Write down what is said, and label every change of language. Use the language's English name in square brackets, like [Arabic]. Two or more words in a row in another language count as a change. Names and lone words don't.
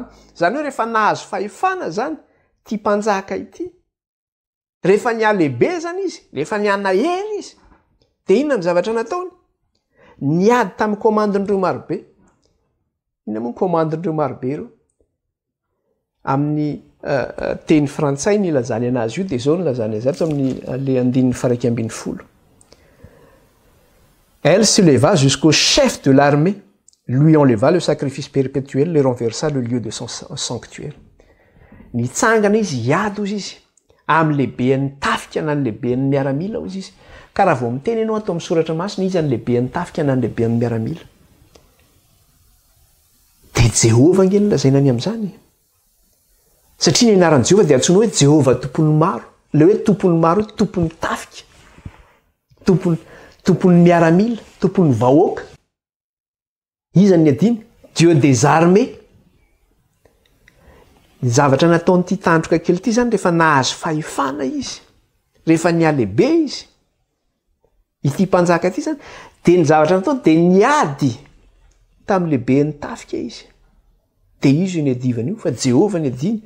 [Malagasy] Zany hoe rehefa nahazo fahefana zany ty mpanjaka ity, rehefa nialehibe zany izy, rehefa nianahery izy, dia inona ny zavatra nataony? Niady tamin'ny komandin'ireo marobe. Inona moa ny komandin'ireo marobe ireo? Amin'ny teny frantsay ny lazany anazy io dia zao ny lazany azy ato amin'ny le andininy faraiky ambin'ny folo. [French] Elle se leva jusqu'au chef de l'armée, lui enleva le sacrifice perpétuel, le renversa le lieu de son sanctuaire. [Malagasy] Nitsangana izy hiady ozy izy amin'ny lehiben'ny tafika na ny lehiben'ny miaramila ozy izy. Ka raha vao miteny ianao atao amin'ny soratra masina izy any lehiben'ny tafika na ny lehiben'ny miaramila. Dia Jehova nge nolazaina any amin'izany. Satria ny anaran'i Jehova dia antsoina hoe Jehova tompon'ny maro. Le hoe tompon'ny maro hoe tompon'ny tafika, tompon'ny miaramila, tompon'ny vahoaka. Iza ny adiny? [French] Dieu des armées. [Malagasy] Ny zavatra nataon'ity tandroka kely ity zany rehefa nahazo fahefana izy, rehefa nialehibe izy, ity mpanjaka ity zany, dia ny zavatra nataony dia niady tamin'ny lehibe ny tafika izy. Dia izy ny adivany io, fa Jehova ny adiny.